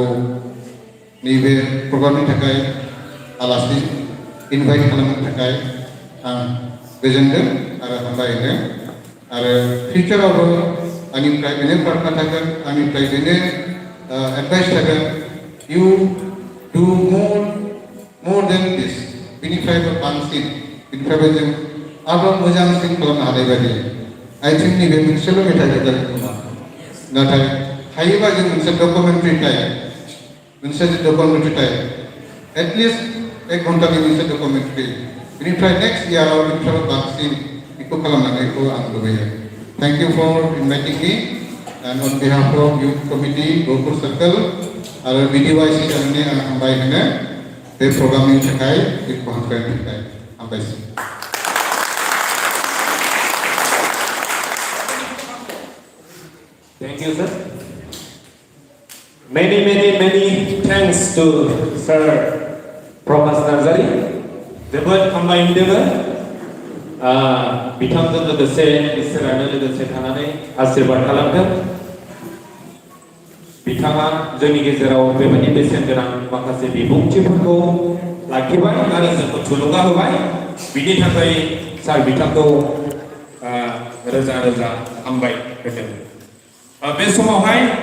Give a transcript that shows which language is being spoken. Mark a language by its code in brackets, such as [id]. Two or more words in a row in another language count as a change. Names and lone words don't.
[brx] नैबे प्रग्रामनि थाखाय आलासि इनभाइट खालामनो थाखाय आं गोजोनदों आरो हामबाय होनो आरो फिउचारावबो आंनिफ्राय बेनो प्रार्थना थागोन आंनिफ्राय बेनो एडभाइस थागोन [en] you do more than this [brx] बेनिफ्रायबो बांसिन बेनिफ्रायबो जों आरोबाव मोजांसिन खालामनो हानाय बायदि [en] I think [brx] नैबे मोनसेल' मेथाइ जागोन खोमा नाथाय हायोबा जों मोनसे डकुमेन्टारि टाइम एटलिस्ट 1 घन्टानि मोनसे डकुमेन्टारि बेनिफ्राय नेक्स्ट इयाराव बेनिफ्राय बांसिन बेखौ खालामनायखौ आं लुबैयो [en] thank you for inviting me and on behalf of youth committee Gohpur circle [brx] आरो बिडिवाइसि जानानै आं हामबाय होनो बे प्रग्रामनि थाखाय बेखौ हामबायनो थाखाय हामबायसै [en] Thank you, sir. Many thanks to Sir Promas Nazari [brx] जोबोद हामबाय मोनदों बिथांजों लोगोसे इसोरानो लोगोसे थानानै आशीर्बाद खालामदों बिथाङा जोंनि गेजेराव बेबायदि बेसेन गोनां माखासे बिबुंथिफोरखौ लाखिबाय आरो जोंखौ थुलुंगा होबाय बिनि थाखाय सार बिथांखौ रोजा रोजा हामबाय होदों बे समावहाय